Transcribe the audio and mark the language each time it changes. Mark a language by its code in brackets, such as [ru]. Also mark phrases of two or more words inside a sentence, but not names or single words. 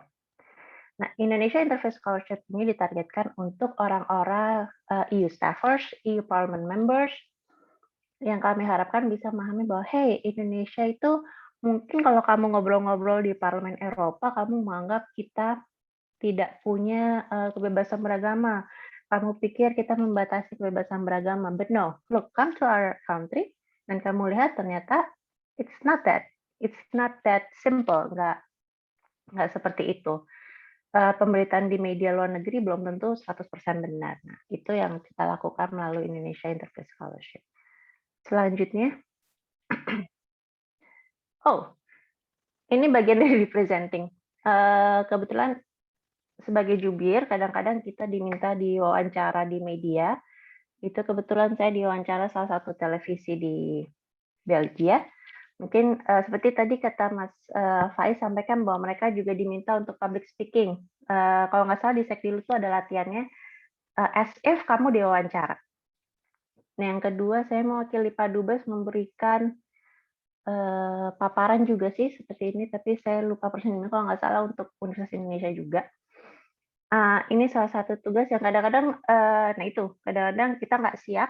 [id] Nah, Indonesia Interfaith Scholarship ini ditargetkan untuk orang-orang [en] EU staffers, EU Parliament members, [id] yang kami harapkan bisa memahami bahwa, hey, Indonesia itu mungkin kalau kamu ngobrol-ngobrol di Parlemen Eropa, kamu menganggap kita tidak punya kebebasan beragama. Kamu pikir kita membatasi kebebasan beragama. [en] But no, look, come to our country, [id] dan kamu lihat ternyata [en] it's not that simple, [id] nggak seperti itu. Pemberitaan di media luar negeri belum tentu 100% benar. Nah, itu yang kita lakukan melalui Indonesia Interfaith Scholarship. Selanjutnya, ini bagian dari representing. Kebetulan sebagai jubir, kadang-kadang kita diminta diwawancara di media. Itu kebetulan saya diwawancara salah satu televisi di Belgia. Mungkin seperti tadi kata Mas Faiz sampaikan bahwa mereka juga diminta untuk [en] public speaking. [id] Kalau nggak salah di Sekdilu itu ada latihannya [en] as if [id] kamu diwawancara. Nah, yang kedua, saya mewakili Pak Dubes memberikan paparan juga sih seperti ini, tapi saya lupa persisnya kalau nggak salah untuk Universitas Indonesia juga. Ini salah satu tugas yang kadang-kadang, kadang-kadang kita nggak siap.